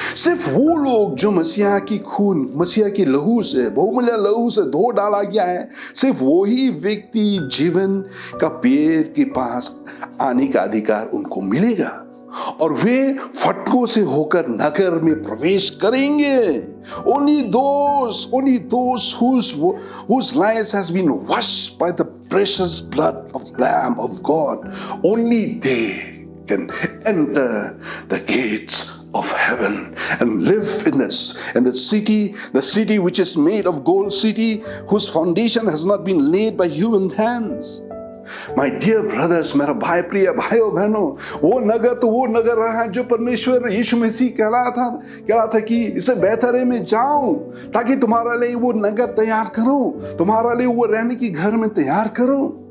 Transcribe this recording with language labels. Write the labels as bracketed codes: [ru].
[hi] सिर्फ वो लोग जो मसीहा की खून, मसीहा की लहू से, बहुमूल्य लहू से धो डाला गया है, सिर्फ वही व्यक्ति जीवन का पेड़ के पास आने का अधिकार उनको मिलेगा, और वे फटकों से होकर नगर में प्रवेश करेंगे। [en] Only those whose lives has been washed by the precious blood of the Lamb of God, only they can enter the gates of heaven and live in the city which is made of gold, city whose foundation has not been laid by human hands. My dear brothers, [hi] मेरा भाई, प्रिय भाइयों बहनों, वो नगर तो वो नगर रहा है जो परमेश्वर यीशु मसीह कह रहा था कि इससे बेहतर है मैं जाऊं ताकि तुम्हारा लिए वो नगर तैयार करूं, तुम्हारा लिए वो रहने की घर में तैयार करूं।